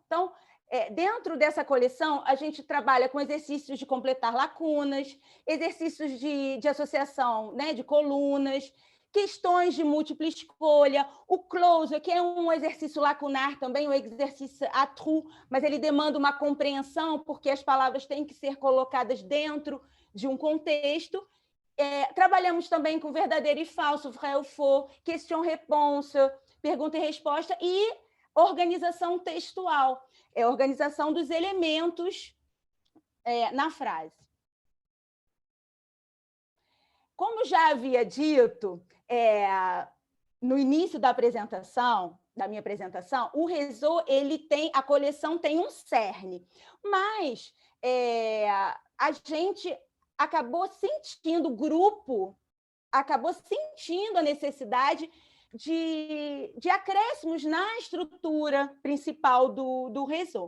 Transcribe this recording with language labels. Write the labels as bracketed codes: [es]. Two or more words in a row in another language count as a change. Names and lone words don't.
[pt] Então, dentro dessa coleção, a gente trabalha com exercícios de completar lacunas, exercícios de associação, né, de colunas, questões de múltipla escolha, o closer, que é um exercício lacunar também, um exercício [fr] à trou, [pt] mas ele demanda uma compreensão, porque as palavras têm que ser colocadas dentro de um contexto. Trabalhamos também com verdadeiro e falso, [fr] vrai ou faux, question-réponse, [pt] pergunta e resposta, e organização textual, organização dos elementos na frase. Como já havia dito no início da minha apresentação, o Réseau, a coleção tem um cerne, mas a gente acabou sentindo, o grupo acabou sentindo a necessidade de acréscimos na estrutura principal do Réseau.